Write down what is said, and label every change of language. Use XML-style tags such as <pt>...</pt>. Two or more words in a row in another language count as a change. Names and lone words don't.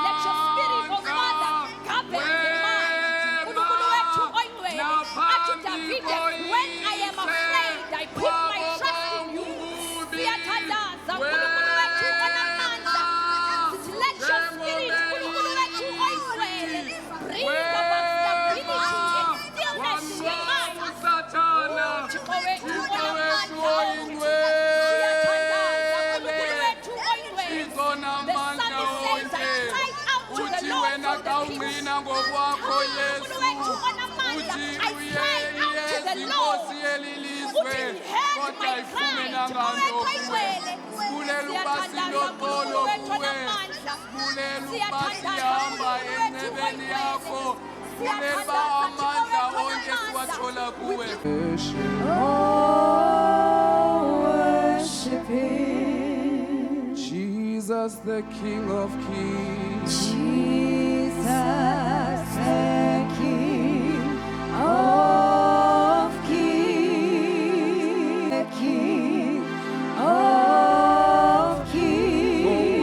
<en>Let your spirit, oh Father, govern the mind.</en> <zu>Unkulunkulu wethu oyingcwele, athi Davide,</zu> <en>when I am afraid, I put my trust in you.</en> <zu>Siyathandaza, unkulunkulu wethu onamandla, sithi</zu> <en>let your spirit,</en> <zu>unkulunkulu wethu oyingcwele,</zu> <en>bring about stability and stillness in the mind.</en> <zu>Thixo wethu onamandla, siyathandaza, unkulunkulu wethu oyingcwele.</zu> <en>The psalmist says, I cried out to the Lord for the peace.</en> <zu>Unkulunkulu wethu onamandla,</zu> <en>I cried out to the Lord. Uthi heard my cry.</en> <zu>Thixo wethu oyingcwele, siyathandaza, unkulunkulu wethu onamandla, siyathandaza, unkulunkulu wethu oyingcwele.</zu> <en>Jesus, the King of Kings. Jesus, the King of Kings, the King of Kings.</en>